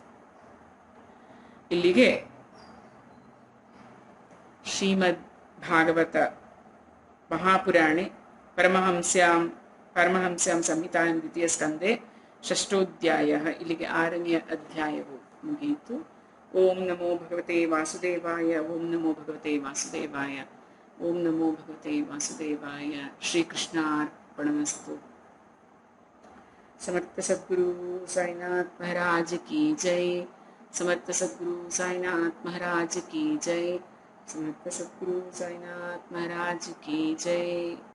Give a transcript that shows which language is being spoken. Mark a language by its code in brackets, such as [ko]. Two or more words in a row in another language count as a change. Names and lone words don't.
[sa] ಇಲ್ಲಿಗೆ ಶ್ರೀಮದ್ ಭಾಗವತ ಮಹಾಪುರಾಣೆ ಪರಮಹಂಸ್ಯಾಂ ಸಂಹಿತಾಂ ದ್ವಿತೀಯ ಸ್ಕಂದೆ ಷಷ್ಠೋಧ್ಯಾಯ. [kn] ಇಲ್ಲಿಗೆ 6ನೇ ಅಧ್ಯಾಯವು ಮುಗಿಯಿತು. [sa] ಓಂ ನಮೋ ಭಗವತೆ ವಾಸುದೇವಾಯ. ಓಂ ನಮೋ ಭಗವತೆ ವಾಸುದೇವಾಯ. ಓಂ ನಮೋ ಭಗವತೆ ವಾಸುದೇವಾಯ. ಶ್ರೀಕೃಷ್ಣಾರ್ಪಣಮಸ್ತು. [hi] समर्थ सद्गुरु साईनाथ महाराज की जय. समर्थ सद्गुरु साईनाथ महाराज की जय. समर्थ सद्गुरु साईनाथ महाराज की जय.